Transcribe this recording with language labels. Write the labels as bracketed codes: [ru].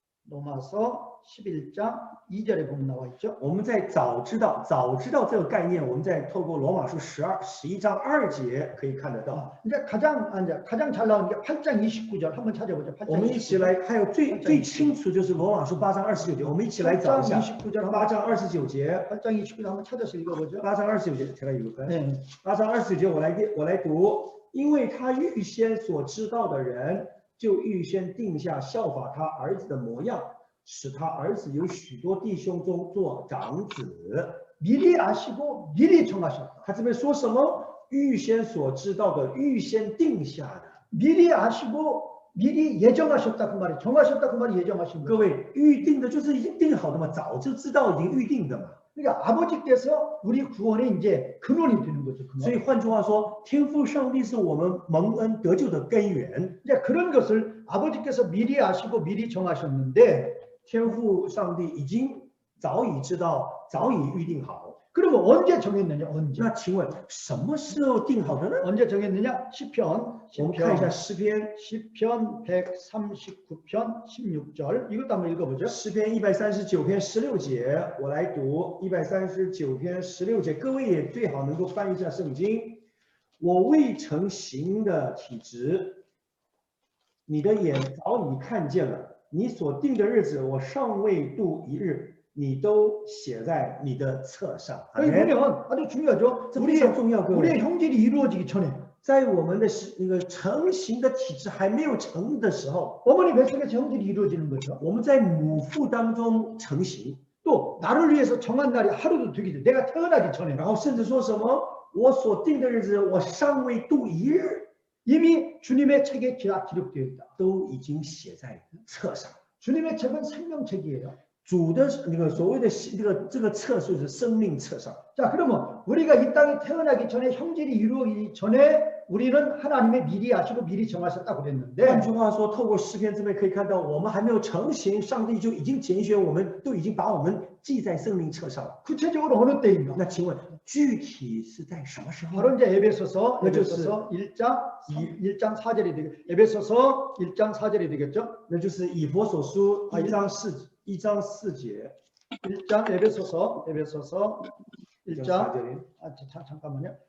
[ko] 로마서 11장 2절에 보면 나와 있죠. [zh] 我们在早知道这个概念，我们在透过罗马书11章2节可以看得到。 [ko] 이제 가장 잘 나오는 게 8장 29절 한번 찾아보죠. [zh] 我们一起来，还有最清楚就是罗马书8章29节，我们一起来找一下 8章29节。 [ko] 8장 29절 한번 찾아서 읽어보죠. 8장29节，제가 읽을까요? 네. [zh] 8장29节，我来读，因为他预先所知道的人，就预先定下效法他儿子的模样，使他儿子有许多弟兄中做长子。 [ko] 미리 아시고 미리 정하셨다. [zh] 他这边说什么？预先所知道的，预先定下的。 [ko] 미리 아시고 미리 예정하셨다 그 말이 정하셨다 그 말이 예정하신 [zh] 各 [ko] 거예요. [zh] 位，预定的就是已经定好的嘛，早就知道已经预定的嘛。 [ko] 그러니까 아버지께서 우리 구원의 이제 근원이 되는 거죠. [zh] 所以 [ko] 근원. [zh] 换句话说，天父上帝是我们蒙恩得救的根源。 [ko] 이제 그런 것을 아버지께서 미리 아시고 미리 정하셨는데 [zh] 天父上帝已经早已知道，早已预定好。 [ko] 그러면 언제 정했느냐? 언제? [zh] 那请问什么时候定好的呢？ [ko] 언제 정했느냐? 시편 [zh] 我们看一下诗篇， [ko] 시편 139편 16절 이것도 한번 읽어보죠. [zh] 诗篇139篇16节，我来读139篇16节，各位也最好能够翻一下圣经。我未成形的体质，你的眼早已看见了；你所定的日子，我尚未度一日。你都写在你的册上。 [ko] 여기 보면 아주 중요하죠. [zh] 这非常重要，各位。 [ko] 우리의 형질이 이루어지기 전에 [zh] 在我们的那个成型的体质还没有成的时候， [ko] 어머니 뱃속에서 형질이 이루어지는 거죠. [zh] 我们在母腹当中成型， [ko] 또 나를 위해서 정한 날이 하루도 되기 전에 내가 태어나기 전에 [zh] 然后甚至说什么我所定的日子，我尚未度一日， [ko] 이미 주님의 책에 기록되어 있다. [zh] 都已经写在册上。 [ko] 주님의 책은 생명책이에요. [zh] 主的那个所谓的这个册数是生命册上。 [ko] 자, 그러면 우리가 이 땅에 태어나기 전에 형질이 이루어지기 전에 우리는 하나님의 미리 아시고 미리 정하셨다고 [zh] 换 [ko] 그랬는데 [zh] 句话说，透过诗篇这边可以看到，我们还没有成型，上帝就已经拣选我们，都已经把我们记在生命册上了。 [ko] 구체적으로 어느 때인가? [zh] 那请问具体是在什么时候？ [ko] 바로 이제 에베소서 그렇죠. 1장 4절이 되겠죠. 에베소서 1장 4절이 되겠죠. [zh] 那就是以弗所书1章4节。 [ko] 1장 에베소서 1장 잠깐만요.